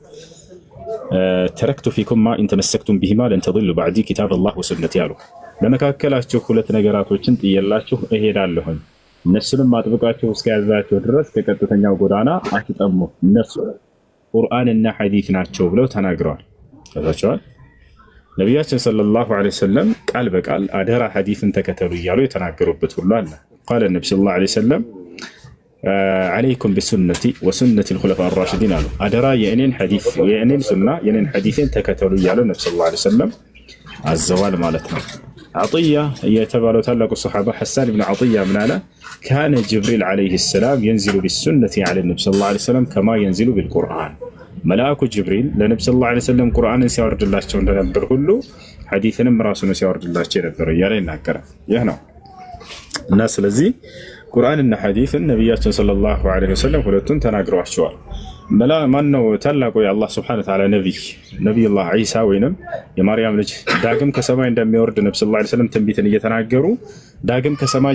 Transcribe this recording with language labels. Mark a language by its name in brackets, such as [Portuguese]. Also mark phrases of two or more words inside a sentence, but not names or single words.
[Arabic] تركت فيكم ما إن تمسكتم بهما لن تضلوا بعدي كتاب الله وسنتي [Amharic] ያሉ። ለመካከላችሁ ሁለት ነገራቶችን ጥየላችሁ እሄዳለሁኝ፣ እነሱንም አጥብቃችሁ እስከያዛችሁ ድረስ ከቀጥተኛው ጎዳና አትጠሙ፣ እነሱ ቁርአንና ሐዲስ ናቸው ብለው ተናግረዋል። ታዛቸዋል። ነቢያችን [Arabic] صلى الله عليه وسلم [Amharic] ቃል በቃል አደራ ሐዲስን ተከተሉ እያሉ የተናገሩበት ሁሉ አለ። [Arabic] قال النبي صلى الله عليه وسلم عليكم بسنتي وسنة الخلفاء الراشدين [Amharic] አሉ። አደራ የእኔን ሱና የእኔን ሐዲስን ተከተሉ እያሉ ነብዩ [Arabic] صلى الله عليه وسلم [Amharic] አዘዋል ማለት ነው። عطية የተባለው ታላቁ ሱሐባ ሐሳን ኢብኑ عطية ምን አለ? [Arabic] كان جبريل عليه السلام ينزل بالسنة على النبي صلى الله عليه وسلم كما ينزل بالقرآن። [Amharic] መልአኩ ጅብሪል ለነብዩ [Arabic] صلى الله عليه وسلم [Amharic] ቁርአንን ሲያወርድላቸው እንደነበር ሁሉ ሐዲስንም ራሱን ሲያወርድላቸው ነበር እያለ ይናገራል። ይህ ነው እና ስለዚህ ቁርአንና ሐዲስን ነብያችን [Arabic] صلى الله عليه وسلم [Amharic] ሁለቱን ተናግረዋቸዋል። ማነው ታላቁ የአላህ [Arabic] سبحانه وتعالى [Amharic] ነቢዩላህ ዒሳ ወይንም የማርያም ልጅ ዳግም ከሰማይ እንደሚወርድ ነብዩ [Arabic] صلى الله عليه وسلم [Amharic] ትንቢትን እየተናገሩ ዳግም ከሰማይ